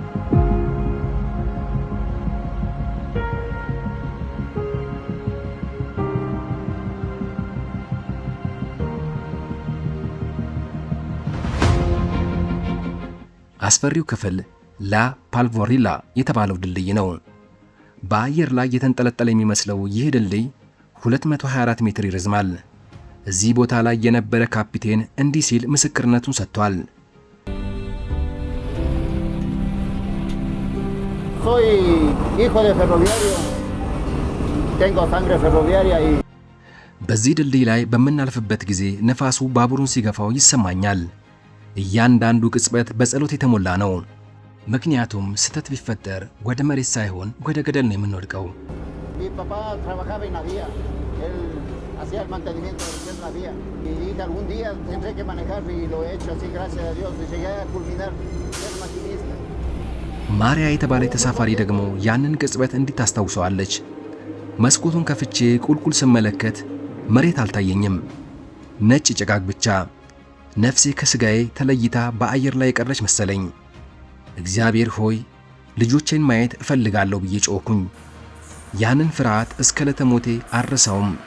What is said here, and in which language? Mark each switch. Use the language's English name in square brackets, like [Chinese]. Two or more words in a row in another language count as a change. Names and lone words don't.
[Amharic] አስፈሪው ክፍል ላ ፓልቮሪላ የተባለው ድልድይ ነው። በአየር ላይ የተንጠለጠለ የሚመስለው ይህ ድልድይ 224 ሜትር ይረዝማል። እዚህ ቦታ ላይ የነበረ ካፒቴን እንዲህ ሲል ምስክርነቱን ሰጥቷል። [Spanish] Soy hijo de ferroviario. Tengo sangre ferroviaria y [Amharic] በዚህ ድልድይ ላይ በምናልፍበት ጊዜ ነፋሱ ባቡሩን ሲገፋው ይሰማኛል። እያንዳንዱ ቅጽበት በጸሎት የተሞላ ነው። ምክንያቱም ስህተት ቢፈጠር ወደ መሬት ሳይሆን ወደ ገደል ነው የምንወድቀው። [Spanish] mi papá trabajaba en la vía. Él hacía el mantenimiento de la vía y dije algún día tendré que manejar y lo he hecho así, gracias a Dios, y llegué a culminar ser maquinista. [Amharic] ማርያ የተባለ ተሳፋሪ ደግሞ ያንን ቅጽበት እንዲህ ታስታውሰዋለች። መስኮቱን ከፍቼ ቁልቁል ስመለከት መሬት አልታየኝም፣ ነጭ ጭጋግ ብቻ። ነፍሴ ከስጋዬ ተለይታ በአየር ላይ የቀረች መሰለኝ። እግዚአብሔር ሆይ ልጆቼን ማየት እፈልጋለሁ ብዬ ጮኩኝ። ያንን ፍርሃት እስከ ለተሞቴ አረሳውም።